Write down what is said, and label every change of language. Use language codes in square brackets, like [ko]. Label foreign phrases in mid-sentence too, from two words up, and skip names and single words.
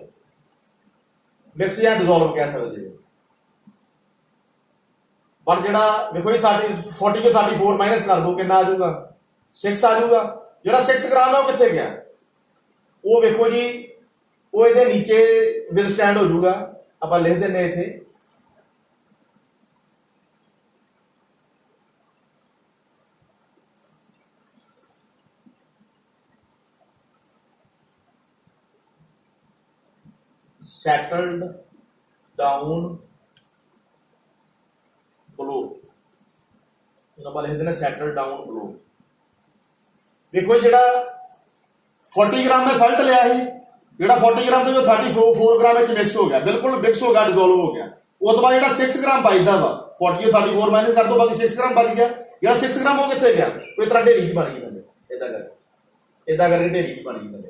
[pa] ਮਿਕਸ ਜਾਂ ਡਿਸੋਲਵ ਕਹਿ ਸਕਦੇ ਹੋ। ਪਰ ਜਿਹੜਾ ਵੇਖੋ ਜੀ 40 ਤੋਂ 34 ਮਾਈਨਸ ਕਰ ਦੋ, ਕਿੰਨਾ ਆ ਜਾਊਗਾ? 6 ਆ ਜਾਊਗਾ। ਜਿਹੜਾ 6 ਗ੍ਰਾਮ ਹੈ ਉਹ ਕਿੱਥੇ ਗਿਆ? ਉਹ ਵੇਖੋ ਜੀ ਉਹ ਇਹਦੇ ਨੀਚੇ ਵਿਦਸਟੈਂਡ ਹੋ ਜਾਊਗਾ। ਆਪਾਂ ਲਿਖ ਦਿੰਦੇ ਇੱਥੇ [en] settled down below। [pa] ਆਪਾਂ ਲਿਖ ਦਿੰਦੇ [en] settled down below। [pa] ਦੇਖੋ ਜਿਹੜਾ 40 ਗ੍ਰਾਮ ਮੈਂ ਸਾਲਟ ਲਿਆ ਸੀ, ਜਿਹੜਾ 40 ਗ੍ਰਾਮ ਦੇ ਵਿੱਚ 34 ਗ੍ਰਾਮ ਵਿੱਚ ਮਿਕਸ ਹੋ ਗਿਆ, ਬਿਲਕੁਲ ਮਿਕਸ ਹੋ ਗਿਆ, ਡਿਸੋਲਵ ਹੋ ਗਿਆ। ਉਸ ਤੋਂ ਬਾਅਦ ਜਿਹੜਾ 6 ਗ੍ਰਾਮ ਬਚਦਾ ਵਾ, 40 ਤੋਂ 34 ਮਾਈਨਸ ਕਰ ਦੋ, ਬਾਕੀ 6 ਗ੍ਰਾਮ ਬਚ ਗਿਆ। ਜਿਹੜਾ 6 ਗ੍ਰਾਮ ਉਹ ਕਿੱਥੇ ਗਿਆ? ਕੋਈ ਤਰ੍ਹਾਂ ਢੇਰੀ ਜੀ ਬਣ ਗਈ ਥੱਲੇ। ਇਦਾਂ ਕਰਕੇ ਢੇਰੀ ਜੀ ਬਣ ਗਈ ਥੱਲੇ।